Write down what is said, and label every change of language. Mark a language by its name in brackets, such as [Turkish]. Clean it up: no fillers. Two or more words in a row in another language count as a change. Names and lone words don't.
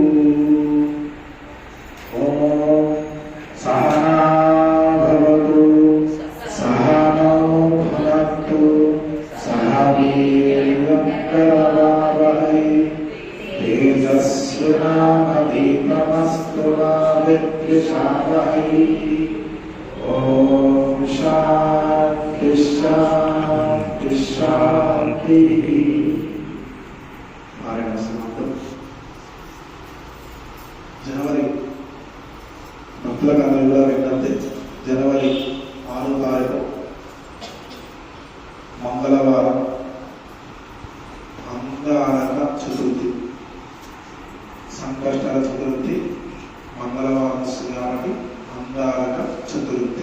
[Sanskrit] ओम सहना भवतु सहनौ भुनक्तु सह वीर्यं करवावहै तेजस्विनावधीतमस्तु मा विद्विषावहै। ओम शान्ति शान्ति शान्तिः। [Telugu] जनवरी భక్తులకు కూడా విజ్ఞప్తి, జనవరి 6వ తారీఖు మంగళవారం అంగారక చతుర్థి, సంకష్టర చతుర్థి మంగళవారం వస్తుంది కాబట్టి అంగారక చతుర్థి.